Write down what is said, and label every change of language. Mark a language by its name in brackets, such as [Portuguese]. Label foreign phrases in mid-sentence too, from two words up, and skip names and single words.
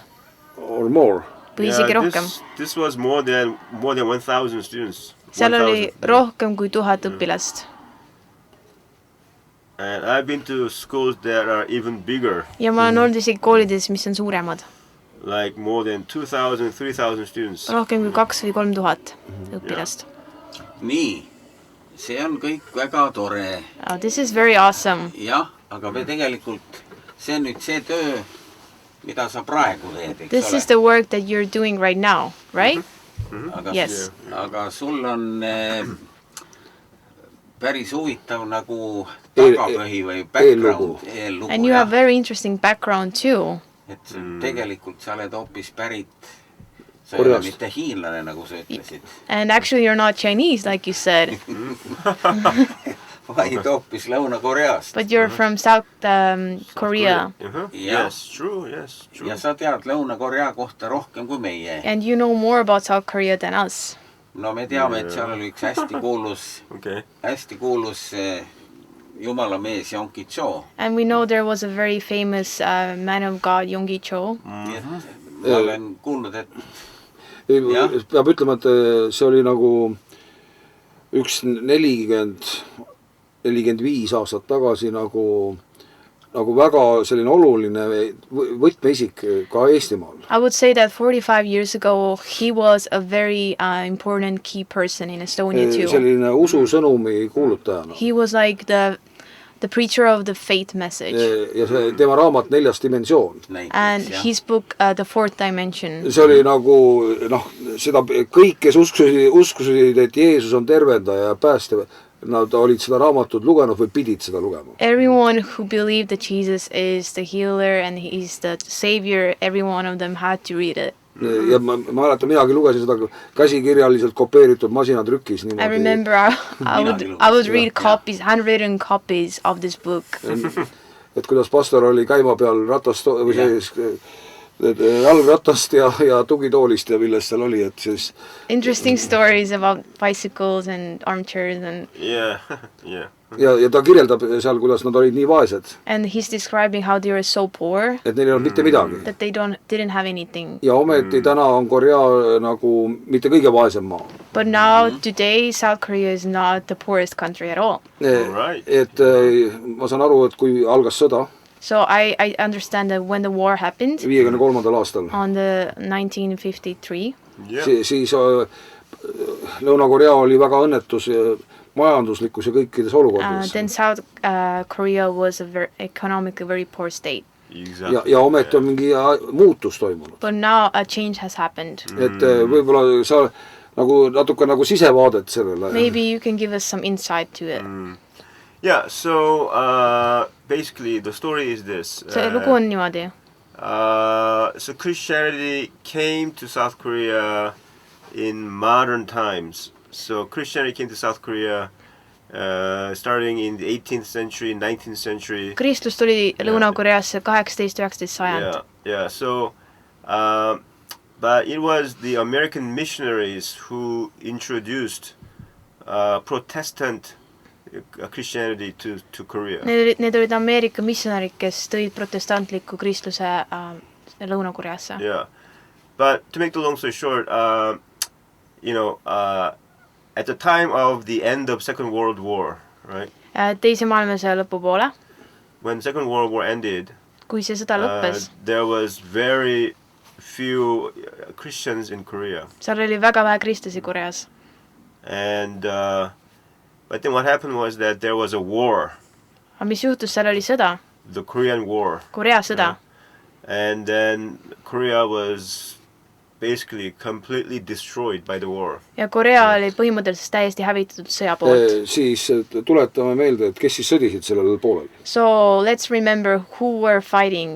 [English] Or more. [Estonian] Või isegi rohkem. [English] This was more than 1,000 students. [Estonian] Seal oli rohkem kui 1000 õpilast. [English] And I've been to schools that are even bigger. [Estonian] Ja ma olen olnud isegi koolides, mis on suuremad. [English] Like more than 2,000, 3,000 students. [Estonian] Rohkem kui 2 või 3,000 õpilast. Nii, see on kõik väga tore. [English] Oh, this is very awesome. [Estonian] Jah, aga me tegelikult, see on nüüd see töö, mida sa praegu teed, eks [English] This [Estonian] ole? [English] is the work that you're doing right now, right? [Estonian] Aga, [English] Yes. [Estonian] aga sul on päris huvitav nagu tagapõhi või background, eellugu. [English] And you have very interesting background too. [Estonian] Et tegelikult sa oled hoopis pärit, sa ei ole mitte hiinlane, nagu sa ütlesid, [English] And actually you're not Chinese, like you said, [Estonian] vaid hoopis Lõuna-Koreast. [English] but you're from South Korea. Yes, true, yes, true. [Estonian] Ja sa tead Lõuna-Korea kohta rohkem kui meie. [English] And you know more about South Korea than us. [Estonian] No me teame, et seal oli üks hästi kuulus Jumala mees Yonggi Cho. [English] And we know there was a very famous man of God, Yonggi Cho. [Estonian] Ma olen kuulnud, et Peab ütlema, et see oli nagu üks 45 aastat tagasi nagu väga selline oluline võtmeisik ka Eestimaal. [English] I would say that 45 years ago, he was a very important key person in Estonia too. [Estonian] Selline ususõnumi kuulutajana. [English] He was like the preacher of the faith message. [Estonian] Ja see tema raamat 4. dimensioon. [English] And his book, The Fourth Dimension. [Estonian] See oli nagu, seda kõik, kes uskusid, et Jeesus on tervendaja ja päästev, nad olid seda raamatut lugenud või pidid seda lugema. [English] Everyone who believed that Jesus is the healer and he's the savior, every one of them had to read it. [Estonian] Ja ma mäletan, minagi lugesin seda käsikirjaliselt kopeeritud masinatrükis. [English] I remember I would read copies, handwritten copies of this book. [Estonian] Et kuidas pastor oli käima peal ratast või jalgratast ja tugitoolist ja millest seal oli, et siis... [English] Interesting stories about bicycles and armchairs and... Yeah. [Estonian] Ja ta kirjeldab seal, kuidas nad olid nii vaesed. [English] And he's describing how they were so poor. [Estonian] Et neil ei olnud mitte midagi. [English] That they didn't have anything. [Estonian] Ja ometi täna on Korea nagu mitte kõige vaesem maa. [English] But now, today, South Korea is not the poorest country at all. [Estonian] Et ma saan aru, et kui algas sõda... [English] So I understand that when the war happened [Estonian] 53. aastal [English] on the 1953, [Estonian] siis Lõuna-Korea oli väga õnnetus majanduslikus ja kõikides olukordades. [English] then South Korea was economically very poor state. Exactly. [Estonian] Ja ometi on mingi muutus toimunud. [English] But now a change has happened. [Estonian] Et võib-olla sa nagu natuke nagu sisevaadet sellele. [English] Maybe you can give us some insight to it. Yeah, so basically the story is this. [Estonian] See lugu on niimoodi. [English] So Christianity came to South Korea in modern times. So Christianity came to South Korea starting in the 18th century, 19th century. [Estonian] Kristus tuli Lõuna-Koreasse 18-19 sajand. [English] Yeah. So, but it was the American missionaries who introduced Protestant Christianity to Korea. [Estonian] Need olid Ameerika missionärid, kes tõid protestantliku kristluse Lõuna-Koreasse. [English] Yeah. But to make the long story short, at the time of the end of Second World War, right? [Estonian] Teise maailmasõja lõpupoole, [English] when Second World War ended, [Estonian] kui see sõda lõppes, [English] there was very few Christians in Korea. [Estonian] seal oli väga vähe kristlasi Koreas. [English] And but then what happened was that there was a war. [Estonian] Aga mis juhtus, seal oli sõda, [English] The Korean War. [Estonian] Korea sõda. [English] And then Korea was basically completely destroyed by the war. [Estonian] Ja Korea oli põhimõtteliselt täiesti hävitatud sõja poolt. Siis tuletame meelde, et kes siis sõdisid sellel poolel. [English] So let's remember who were fighting